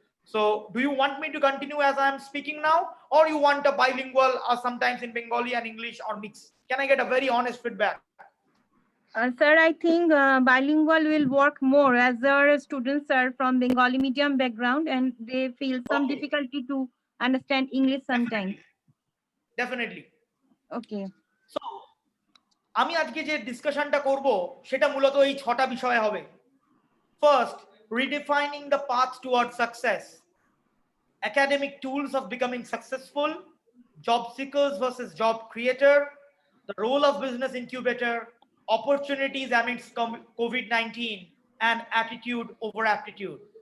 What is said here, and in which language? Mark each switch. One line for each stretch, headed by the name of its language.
English: So do you want me to continue as I am speaking now, or you want a bilingual or sometimes in Bengali and English or mix? Can I get a very honest feedback? Sir, I think bilingual will work more as our students are from Bengali medium background and they feel some Okay, difficulty to understand English sometimes. definitely. Okay. So
Bangla: আমি আজকে যে ডিসকাশনটা করব সেটা মূলত এই 6টা বিষয় হবে।
English: First, redefining the path toward success, academic tools of becoming successful, job seekers versus job creator, the role of business incubator, opportunities amidst COVID-19, and attitude over aptitude.